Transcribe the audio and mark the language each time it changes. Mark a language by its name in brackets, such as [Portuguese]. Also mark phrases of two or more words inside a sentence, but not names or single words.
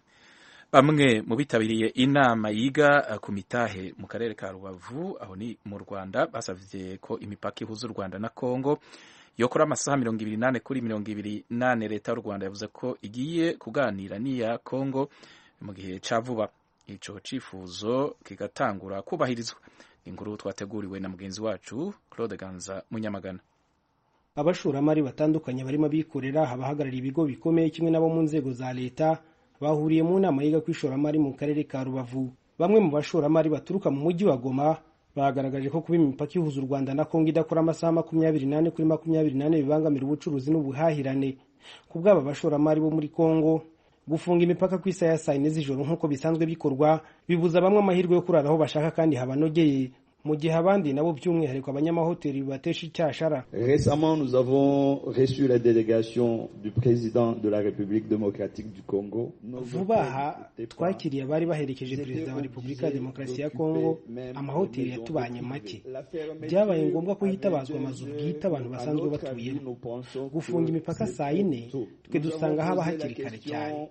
[Kinyarwanda] Bamwe mu bitabiriye inama yiga ku mitahe mu karere ka Rubavu aho ni mu Rwanda basavye ko imipaka ihuza u Rwanda na Kongo yokora amasaha 28 kuri 28. Leta y'u Rwanda yavuze ko igiye kuganira n'iya Kongo mu gihe ca vuba ico cifuzo kigatangura kubahirizwa. Inkuru twateguriwe na mugenzi wacu Claude Ganza Munyamagana. Abashoramari batandukanye barimo abikorera abahagarariye ibigo bikomeye kimwe nabo mu nzego za leta bahuriye mu nama yiga kw'ishoramari mu karere ka Rubavu. Bamwe mu bashoramari baturuka mu mujyi wa Goma bagaragaje ko kuba imipaka ihuza u Rwanda na Kongo idakora amasaha 28 kuri 28 bibangamira ubucuruzi n'ubuhahirane. Ku bw'aba bashoramari bo muri Kongo gufunga imipaka ku isaha ya 4 z'ijoro nk'uko bisanzwe bikorwa bibuza bamwe amahirwe yo kurara aho bashaka kandi habanogeye mu gihe abandi nabo by'umwihariko abanyamahoteli batesha icyashara. [French] Récemment, nous avons reçu la délégation du président de la République démocratique du Congo. [Kinyarwanda] Vuba aha twakiriye abari baherekeje perezida wa Repubulika ya Demokarasi ya Kongo. Amahoteli yatubanye make, byabaye ngombwa ko hitabazwa amazu bwite abantu basanzwe batuyemo. Gufunga imipaka saa 4 twe dusanga haba hakiri kare cyane.